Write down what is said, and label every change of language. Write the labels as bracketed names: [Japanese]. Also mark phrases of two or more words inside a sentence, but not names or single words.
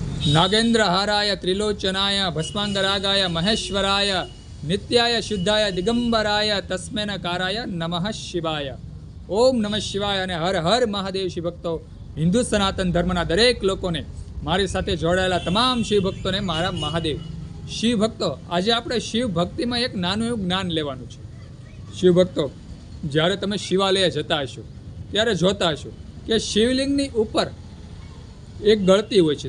[Sanskrit] नागेन्द्र हाराय त्रिलोचनाय भस्मांगरागाय महेश्वराय नित्याय शुद्धाय दिगंबराय तस्मेनकाराय नमः शिवाय। ओम नमः शिवाय [Gujarati] અને હર હર મહાદેવ શિવ ભક્તો, હિન્દુ સનાતન ધર્મના દરેક લોકોને, મારી સાથે જોડાયેલા તમામ શિવ ભક્તોને મારા મહાદેવ। શિવ ભક્તો, આજે આપણે શિવ ભક્તિમાં એક નાનું એવું જ્ઞાન લેવાનું છે। શિવ ભક્તો, જ્યારે તમે શિવાલય જતા હશો ત્યારે જોતા હશો કે શિવલિંગની ઉપર એક ગળતી હોય છે।